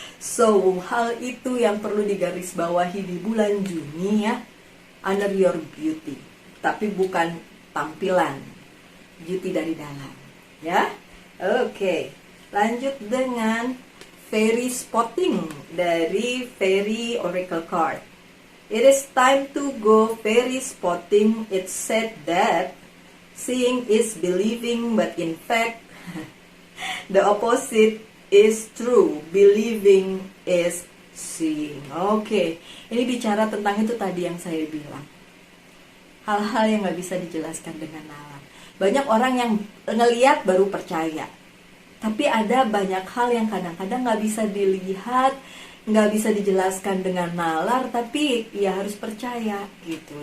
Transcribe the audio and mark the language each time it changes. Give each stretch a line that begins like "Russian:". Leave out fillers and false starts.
Indonesian: So, hal itu yang perlu digarisbawahi di bulan Juni ya.
English: Honor your beauty,
Indonesian: tapi bukan tampilan, beauty dari dalam, ya. Oke, lanjut dengan Fairy Spotting dari Fairy Oracle Card.
English: It is time to go fairy spotting. It said that seeing is believing, but in fact the opposite is true. Believing is seeing.
Indonesian: Oke, ini bicara tentang itu tadi yang saya bilang. Hal-hal yang gak bisa dijelaskan dengan nalar. Banyak orang yang ngeliat baru percaya. Tapi ada banyak hal yang kadang-kadang gak bisa dilihat, gak bisa dijelaskan dengan nalar, tapi ya harus percaya gitu.